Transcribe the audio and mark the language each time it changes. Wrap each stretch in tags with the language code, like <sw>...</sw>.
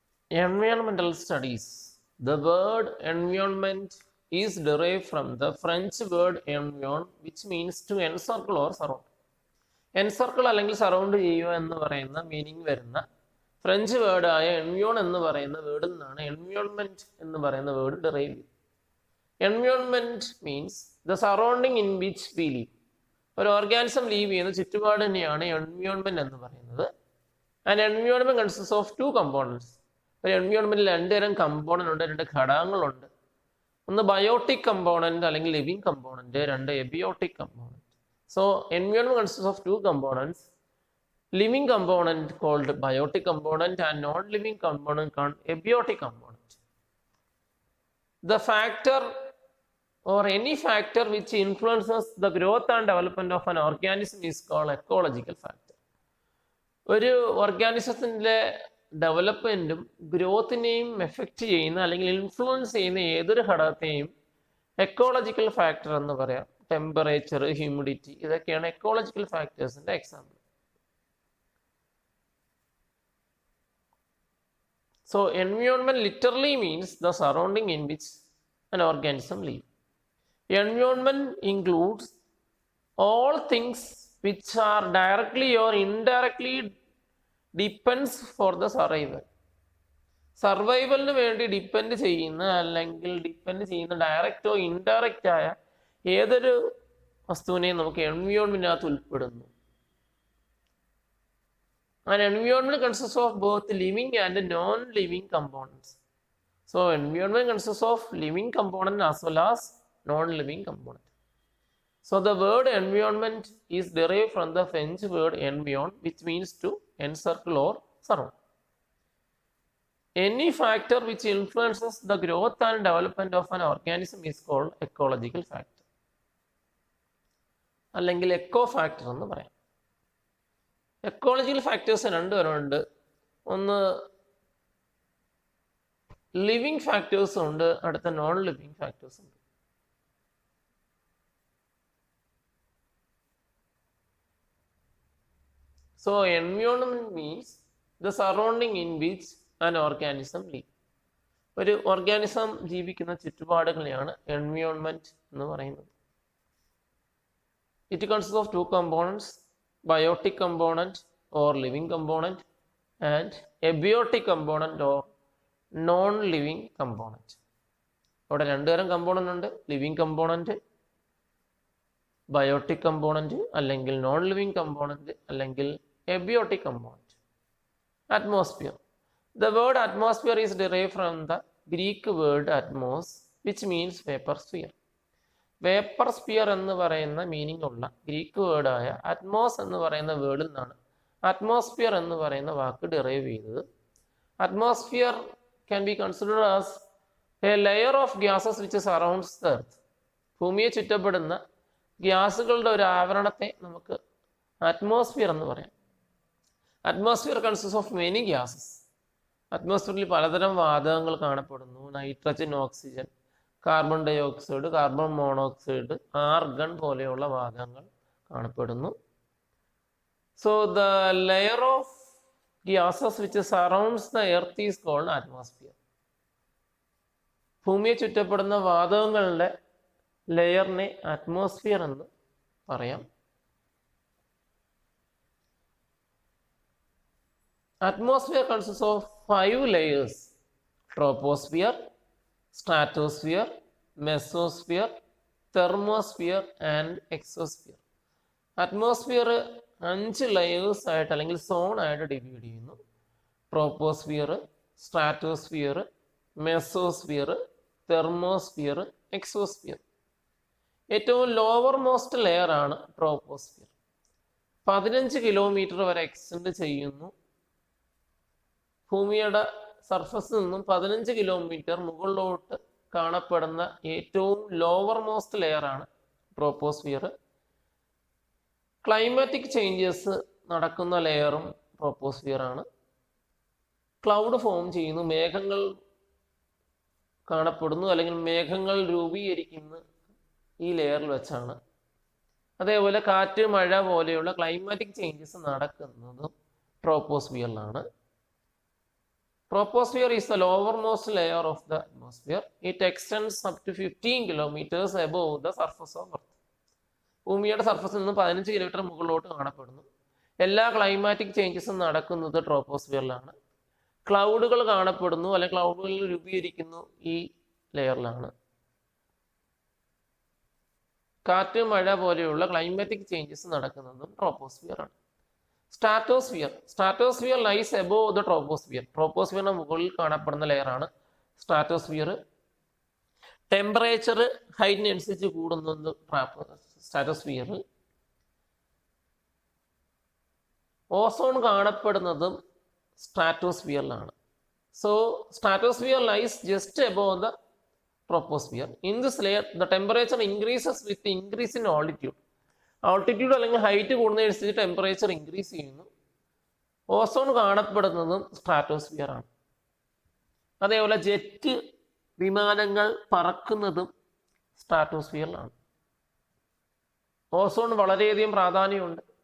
<en>Environmental studies. The word environment is derived from the French word environ, which means to encircle or surround.</en> <ml>Encircle അല്ലെങ്കിൽ surround ചെയ്യുക എന്ന് പറയുന്ന meaning വരുന്ന French വേർഡായ എൻവിയോൺ എന്ന് പറയുന്ന വേർഡിൽ നിന്നാണ് എൻവിയോൺമെന്റ് എന്ന് പറയുന്ന വേർഡ് ഡിറൈവ് ചെയ്തത്.</ml> <en>Environment means the surrounding in which we live.</en> <ml>ഒരു ഓർഗാനിസം ലീവ് ചെയ്യുന്ന ചുറ്റുപാട് തന്നെയാണ് എൻവിയോൺമെന്റ് എന്ന് പറയുന്നത്.</ml> <en>And environment consist of two components.</en> <ml>ഒരു എൻവിയോൺമെന്റിൽ രണ്ട് തരം കമ്പോണന്റ് ഉണ്ട്, രണ്ട് ഘടകങ്ങളുണ്ട്. ഒന്ന് ബയോട്ടിക് കമ്പോണന്റ് അല്ലെങ്കിൽ ലിവിങ് കമ്പോണന്റ്, രണ്ട് എബിയോട്ടിക് component.</ml> <en>So environment consists of two components, living component called biotic component and non-living component called abiotic component. The factor or any factor which influences the growth and development of an organism is called ecological factor.</en> <ml>ഒരു ഓർഗാനിസത്തിൻ്റെ ഡെവലപ്മെൻറ്റും ഗ്രോത്തിനെയും effect ചെയ്യുന്ന അല്ലെങ്കിൽ influence ചെയ്യുന്ന ഏതൊരു ഘടകത്തെയും ecological factor എന്ന് പറയാം. Temperature, humidity, ഇതൊക്കെയാണ് ecological ഫാക്ടേഴ്സിൻ്റെ example.</ml> <en>So environment literally means the surrounding in which an organism live. Environment includes all things which are directly or indirectly depends for the survival.</en> <ml>സർവൈവലിന് വേണ്ടി depend ചെയ്യുന്ന അല്ലെങ്കിൽ depend ചെയ്യുന്ന ഡയറക്റ്റോ indirect ആയ ഏതൊരു വസ്തുവിനെയും നമുക്ക് എൻവിയോൺമെന്റിനകത്ത് ഉൾപ്പെടുന്നു.</ml> <en>And environment consist of both living and non living components. So environment consist of living component as well as non living component. So the word environment is derived from the French word environ, which means to encircle or surround. Any factor which influences the growth and development of an organism is called ecological factor.</en> <ml>അല്ലെങ്കിൽ echo factor എന്ന് പറയാം. Ecological factors രണ്ടുപേരുണ്ട്. ഒന്ന് living ഫാക്ടേഴ്സും ഉണ്ട്, അടുത്ത non living ഫാക്ടേഴ്സും ഉണ്ട്.</ml> <en>So environment means the surrounding in which an organism live.</en> <ml>ഒരു organism ജീവിക്കുന്ന ചുറ്റുപാടുകളെയാണ് എൻവിയോൺമെന്റ് എന്ന് പറയുന്നത്.</ml> <en>It consists of two components, biotic component or living component and abiotic component or non-living component.</en> <ml>അവിടെ രണ്ടുതരം component ഉണ്ട്, living component, biotic component അല്ലെങ്കിൽ non living component അല്ലെങ്കിൽ abiotic component.</ml> <en>Atmosphere. The word atmosphere is derived from the Greek word atmos, which means vapor sphere.</en> <ml>Vapor sphere എന്ന് പറയുന്ന meaning ഉള്ള Greek വേർഡായ Atmos എന്ന് പറയുന്ന വേർഡിൽ നിന്നാണ് അറ്റ്മോസ്ഫിയർ എന്ന് പറയുന്ന വാക്ക് ഡിറൈവ് ചെയ്തത്.</ml> <en>Atmosphere can be considered as a layer of gases which surrounds the earth.</en> <ml>ഭൂമിയെ ചുറ്റപ്പെടുന്ന ഗ്യാസുകളുടെ ഒരു ആവരണത്തെ നമുക്ക് അറ്റ്മോസ്ഫിയർ എന്ന് പറയാം.</ml> <en>Atmosphere consist of many gases.</en> <ml>അറ്റ്മോസ്ഫിയറിൽ പലതരം വാതകങ്ങൾ കാണപ്പെടുന്നു. Nitrogen, oxygen, carbon dye oxide, carbon monoxide, argon പോലെയുള്ള വാതകങ്ങൾ കാണപ്പെടുന്നു.</ml> <en>So the layer of gases which surrounds the earth is called atmosphere.</en> <ml>ഭൂമിയെ ചുറ്റപ്പെടുന്ന വാതകങ്ങളുടെ ലെയറിനെ അറ്റ്മോസ്ഫിയർ എന്ന് പറയാം.</ml> <en>Atmosphere consists of 5 layers: troposphere, stratosphere, mesosphere, thermosphere and exosphere.</en> <ml>Atmosphere 5 layers ആയിട്ട് അല്ലെങ്കിൽ zone ആയിട്ട് ഡിവൈഡ് ചെയ്യുന്നു. Troposphere, stratosphere, mesosphere, thermosphere, exosphere. ഏറ്റവും lower most layer ആണ് ട്രോപ്പോസ്ഫിയർ. 15 കിലോമീറ്റർ വരെ എക്സ്റ്റെൻഡ് ചെയ്യുന്നു. ഭൂമിയുടെ സർഫസിൽ നിന്നും 15 കിലോമീറ്റർ മുകളിലോട്ട് കാണപ്പെടുന്ന ഏറ്റവും ലോവർ മോസ്റ്റ് ലെയർ ആണ് ട്രോപ്പോസ്ഫിയർ. ക്ലൈമാറ്റിക് ചേഞ്ചസ് നടക്കുന്ന ലെയറും ട്രോപ്പോസ്ഫിയർ ആണ്. ക്ലൗഡ് ഫോം ചെയ്യുന്നു, മേഘങ്ങൾ കാണപ്പെടുന്നു അല്ലെങ്കിൽ മേഘങ്ങൾ രൂപീകരിക്കുന്ന ഈ ലെയറിൽ വെച്ചാണ്. അതേപോലെ കാറ്റ്, മഴ പോലെയുള്ള ക്ലൈമാറ്റിക് ചേഞ്ചസ് നടക്കുന്നതും ട്രോപ്പോസ്ഫിയറിലാണ്.</ml> <en>Troposphere is the lowermost layer of the atmosphere. It extends up to 15 kilometers above the surface of Earth.</en> <ml>ഭൂമിയുടെ സർഫസിൽ നിന്ന് 15 കിലോമീറ്റർ മുകളിലോട്ട് കാണപ്പെടുന്നു. എല്ലാ ക്ലൈമാറ്റിക് ചേഞ്ചസും നടക്കുന്നത് ട്രോപ്പോസ്ഫിയറിലാണ്. ക്ലൗഡുകൾ കാണപ്പെടുന്നു, അല്ലെങ്കിൽ ക്ലൗഡുകൾ രൂപീകരിക്കുന്നു ഈ ലെയറിലാണ്. കാറ്റ്, മഴ പോലെയുള്ള ക്ലൈമാറ്റിക് ചേഞ്ചസ് നടക്കുന്നതും ട്രോപ്പോസ്ഫിയറാണ്.</ml> <en>Stratosphere lies above the troposphere.</en> <ml>ട്രോപ്പോസ്ഫിയറിന് മുകളിൽ കാണപ്പെടുന്ന ലെയറാണ് സ്ട്രാറ്റോസ്ഫിയർ. ടെമ്പറേച്ചർ ഹൈറ്റിനനുസരിച്ച് കൂടുന്നത് സ്ട്രാറ്റോസ്ഫിയറിൽ. Ozone കാണപ്പെടുന്നതും സ്ട്രാറ്റോസ്ഫിയറിലാണ്.</ml> <en>So stratosphere lies just above the troposphere. In this layer, the temperature increases with the increase in altitude.</en> <ml>Altitude അല്ലെങ്കിൽ ഹൈറ്റ് കൂടുന്നതനുസരിച്ച് ടെമ്പറേച്ചർ ഇൻക്രീസ് ചെയ്യുന്നു. Ozone കാണപ്പെടുന്നതും stratosphere ആണ്. അതേപോലെ jet വിമാനങ്ങൾ പറക്കുന്നതും സ്ട്രാറ്റോസ്ഫിയറിലാണ്. Ozone വളരെയധികം പ്രാധാന്യമുണ്ട്.</ml>